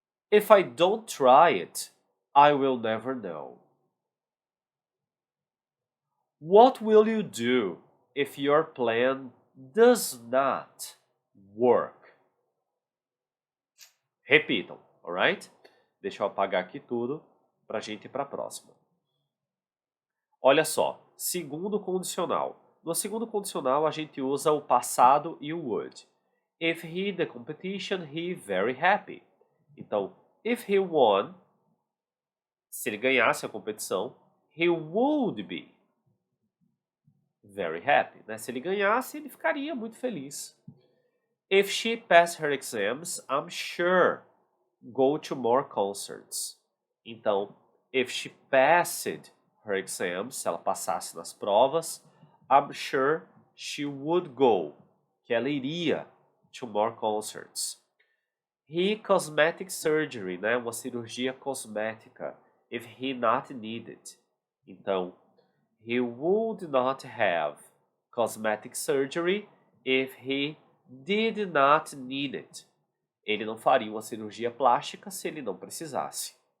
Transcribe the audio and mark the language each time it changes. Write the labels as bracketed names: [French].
[English] If I don't try it, I will never know. What will you do if your plan does not work? [Portuguese] Repitam, [English] alright? [Portuguese] Deixa eu apagar aqui tudo para a gente ir para a próxima. Olha só, segundo condicional. No segundo condicional, a gente usa o passado e o would. [English] If he the competition, he very happy. [Portuguese] Então, [English] if he won, [Portuguese] se ele ganhasse a competição, [English] he would be very happy. [Portuguese] Né? Se ele ganhasse, ele ficaria muito feliz. [English] If she passed her exams, I'm sure go to more concerts. [Portuguese] Então, [English] if she passed her exams, [Portuguese] se ela passasse nas provas, [English] I'm sure she would go, [Portuguese] que ela iria [English] to more concerts. He cosmetic surgery, [Portuguese] né, uma cirurgia cosmética, [English] if he not needed. [Portuguese] Então, [English] he would not have cosmetic surgery if he did not need it. [Portuguese] Ele não faria uma cirurgia plástica se ele não precisasse.